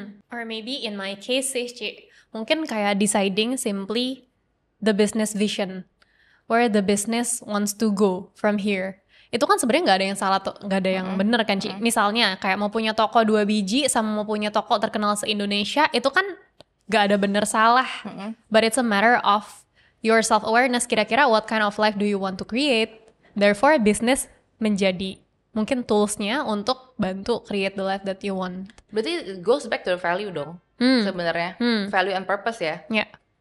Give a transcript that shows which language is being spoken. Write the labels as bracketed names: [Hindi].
[English] Or maybe in my case [Indonesian] sih Ci, mungkin kayak [English] deciding simply the business vision, where the business wants to go from here. [Indonesian] Itu kan sebenarnya nggak ada yang salah tuh, nggak ada yang bener kan Ci. Misalnya kayak mau punya toko 2 biji sama mau punya toko terkenal se-Indonesia, itu kan nggak ada bener salah. [English] But it's a matter of your self-awareness, [Indonesian] kira-kira [English] what kind of life do you want to create. Therefore business [Indonesian] menjadi mungkin toolsnya untuk bantu [English] create the life that you want. [Indonesian] Berarti [English] it goes back to the value [Indonesian] dong sebenarnya. [English] Value and purpose ya. [Indonesian] Ya.